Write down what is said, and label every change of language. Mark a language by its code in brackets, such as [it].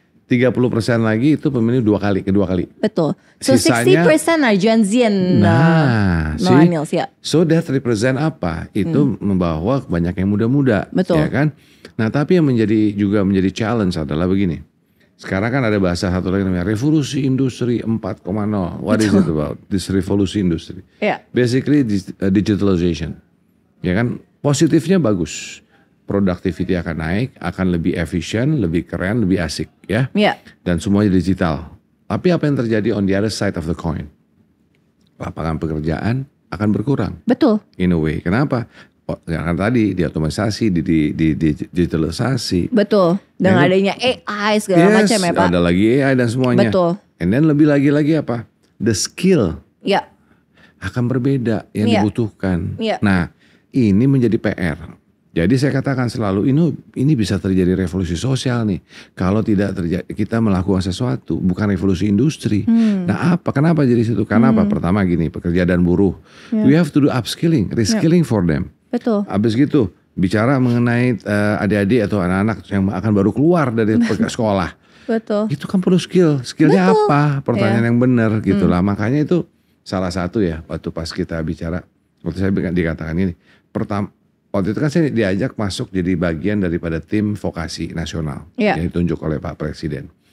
[id] 30% lagi itu pemilih kedua kali. Betul. [en] So sisanya, 60% are Gen Z and millennials So that represent apa? [id] Itu membawa banyak yang muda-muda. Betul. Ya kan? Nah tapi yang menjadi challenge adalah begini. Sekarang kan ada bahasa satu lagi namanya revolusi industri 4.0. [en] What is it about? [id] This revolusi industri. Basically digitalization. Ya kan? Positifnya bagus. Productivity akan naik, akan lebih efisien, lebih keren, lebih asik ya. Dan semuanya digital. Tapi apa yang terjadi [en] on the other side of the coin? [id] Lapangan pekerjaan akan berkurang. Betul. [en] In a way. [id] Kenapa? Karena tadi diotomatisasi, digitalisasi. Betul. Dengan adanya AI segala macam ya Pak. Ada lagi AI dan semuanya. Betul. [en] And then [id] lebih lagi apa? [en] The skill [id] akan berbeda yang dibutuhkan. Nah ini menjadi PR. Jadi saya katakan selalu ini bisa terjadi revolusi sosial nih. Kalau tidak terjadi kita melakukan sesuatu, bukan revolusi industri. Nah kenapa jadi situ? Karena apa? Pertama gini, pekerja dan buruh. [en] We have to do upskilling, reskilling for them. [id] Betul. Habis gitu bicara mengenai adik-adik atau anak-anak yang akan baru keluar dari sekolah. Betul. Itu kan perlu skill. Skillnya apa? Pertanyaan yang benar gitu lah. Makanya itu salah satu ya waktu pas kita bicara Waktu saya dikatakan ini, waktu itu kan saya diajak masuk jadi bagian daripada tim vokasi nasional yang ditunjuk oleh Pak Presiden.